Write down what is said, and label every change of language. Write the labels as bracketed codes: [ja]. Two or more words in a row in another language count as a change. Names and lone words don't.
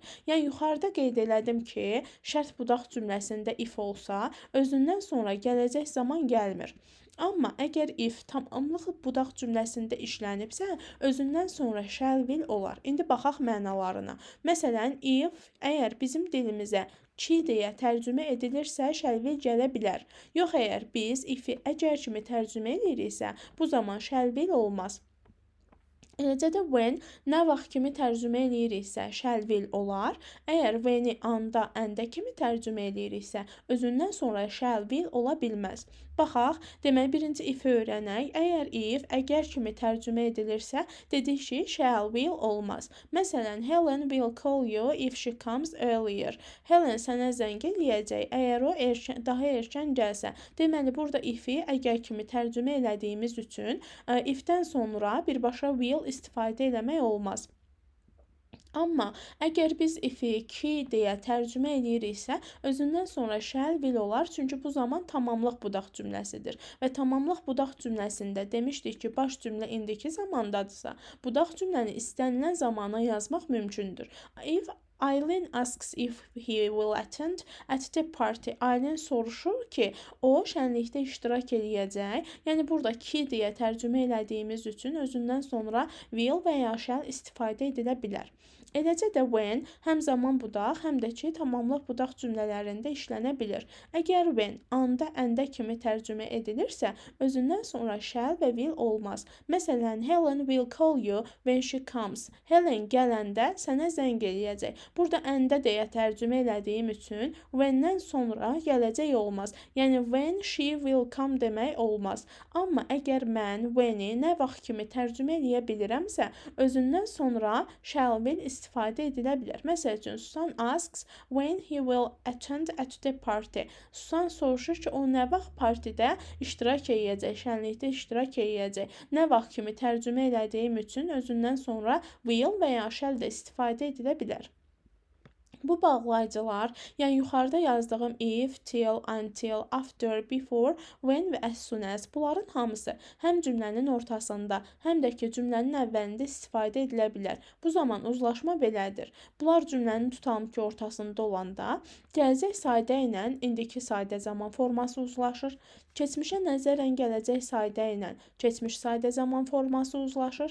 [az] Yəni yuxarıda qeyd elədim ki, şərt budaq cümləsində if olsa, özündən sonra gələcək zaman gəlmir. Amma əgər if tamamlıq budaq cümləsində işlənibsə, özündən sonra [en] shall will [az] olar. İndi baxaq mənalarına. Məsələn, if əgər bizim dilimizə ki deyə tərcümə edilirsə, [en] shall will [az] gələ bilər. Yox, əgər biz if-i əgər kimi tərcümə ediriksə, bu zaman [en] shall will [az] olmaz. Eləcə də when nə vaxt kimi tərcümə eləyiriksə, [en] shall will [az] olar. Əgər when-i anda, əndə kimi tərcümə eləyiriksə, özündən sonra [en] shall will [az] ola bilməz. Baxaq, deməli birinci if-i öyrənək. Əgər if, əgər kimi tərcümə edilirsə, dedik ki, [en] shall will [az] olmaz. [en] Məsələn, Helen will call you if she comes earlier. [az] Helen sənə zəng eləyəcək, əgər o daha erkən gəlsə. Deməli, burada if-i əgər kimi tərcümə elədiyimiz üçün if-dən sonra birbaşa will istifadə eləmək olmaz. Amma əgər biz if-i ki deyə tərcümə eləyiriksə, özündən sonra [en] shall will [az] olar, çünki bu zaman tamamlıq budaq cümləsidir. Və tamamlıq budaq cümləsində demişdik ki, baş cümlə indiki zamandadırsa, budaq cümləni istənilən zamana yazmaq mümkündür. [en] If Aileen asks if he will attend at the party. [az] Aileen soruşur ki, o şənlikdə iştirak eləyəcək. Yəni burada ki deyə tərcümə elədiyimiz üçün özündən sonra will və ya shall istifadə edilə bilər. Eləcə də when həm zaman budaq, həm də ki tamamlıq budaq cümlələrində işlənə bilir. Əgər when anda, əndə kimi tərcümə edilirsə, özündən sonra shall və will olmaz. [en] Məsələn, Helen will call you when she comes. [az] Helen gələndə sənə zəng eləyəcək. Burada əndə deyə tərcümə elədiyim üçün when-dən sonra gələcək olmaz. Yəni [en] when she will come [az] demək olmaz. Amma əgər mən when-i nə vaxt kimi tərcümə eləyə bilirəmsə, özündən sonra [en] shall will [az] istifadə edilə bilər. Məsəl üçün, [en] Susan asks when he will attend at the party. [az] Susan soruşur ki, o nə vaxt partidə iştirak eləyəcək, şənlikdə iştirak eləyəcək. Nə vaxt kimi tərcümə elədiyim üçün özündən sonra will və ya shall də istifadə edilə bilər. Bu bağlayıcılar, yəni yuxarıda yazdığım [en] if, till, until, after, before, when [az] və [en] as soon as [az] bunların hamısı həm cümlənin ortasında, həm də ki cümlənin əvvəlində istifadə edilə bilər. Bu zaman uzlaşma belədir. Bunlar cümlənin tutalım ki ortasında olanda gələcək sadə ilə indiki sadə zaman forması uzlaşır. Keçmişə nəzərən gələcək sadə ilə keçmiş sadə zaman forması uzlaşır.